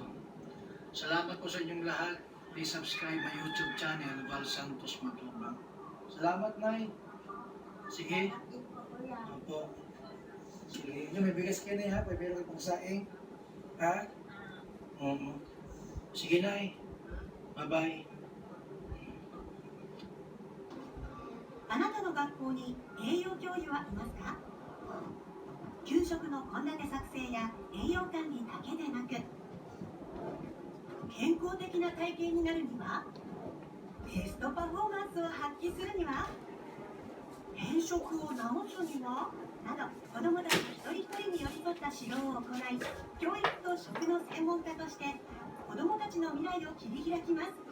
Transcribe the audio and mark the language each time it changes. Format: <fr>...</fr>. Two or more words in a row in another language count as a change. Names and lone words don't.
<tl>Salamat po sa inyong lahat.</tl> <en>Please subscribe my YouTube channel,</en> <tl>Val Santos Matubang. Salamat, Nay. Sige. Opo. Sige. May bigas kayo na ha. Pwede pong saing. Ha? Oo. Sige, Nay. Bye-bye.</tl> <ja>あなたの学校に栄養教諭はいますか？給食の献立作成や栄養管理だけでなく、健康的な体型になるには、ベストパフォーマンスを発揮するには、偏食を治すにはなど、子どもたち一人一人に寄り添った指導を行い、教育と食の専門家として子どもたちの未来を切り開きます。</ja>